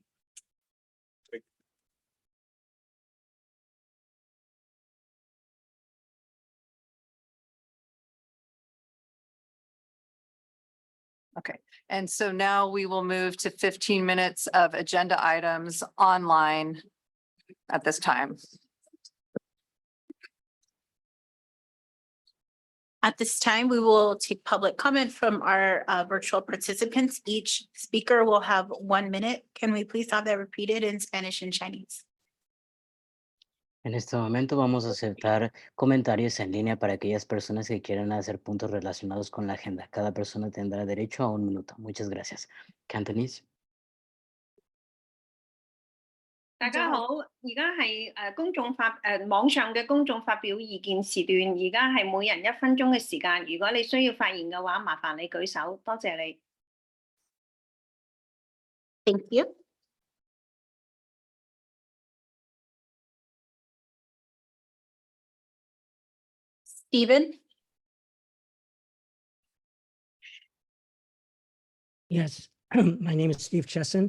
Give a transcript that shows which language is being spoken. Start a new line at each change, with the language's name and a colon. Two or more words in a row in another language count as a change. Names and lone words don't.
English: Okay, and so now we will move to 15 minutes of agenda items online at this time. At this time, we will take public comment from our virtual participants. Each speaker will have 1 minute. Can we please have that repeated in Spanish and Chinese?
Spanish: En este momento vamos a aceptar comentarios en línea para aquellas personas que quieran hacer puntos relacionados con la agenda. Cada persona tendrá derecho a 1 minuto. Muchas gracias.
English: Cantonese.
Cantonese: 大家好，而家係網上嘅公眾發表意見時段，而家係每人1分鐘嘅時間。如果你需要發言嘅話，麻煩你舉手，多謝你。
English: Thank you. Stephen? Yes, my name is Steve Chesson.